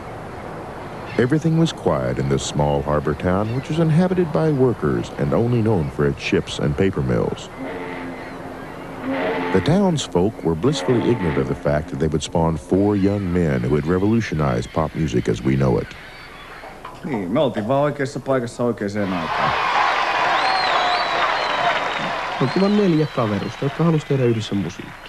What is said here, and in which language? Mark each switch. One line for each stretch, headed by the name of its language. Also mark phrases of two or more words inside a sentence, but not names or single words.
English: Everything was quiet in this small harbor town, which was inhabited by workers and only known for its ships and paper mills. The townsfolk were blissfully ignorant of the fact that they would spawn 4 young men who would revolutionize pop music as we know it.
Finnish: Niin, me oltiin vaan oikeassa paikassa oikeaan aikaan. Oltiin vaan 4 kaverusta, jotka halusivat tehdä yhdessä musiikkia.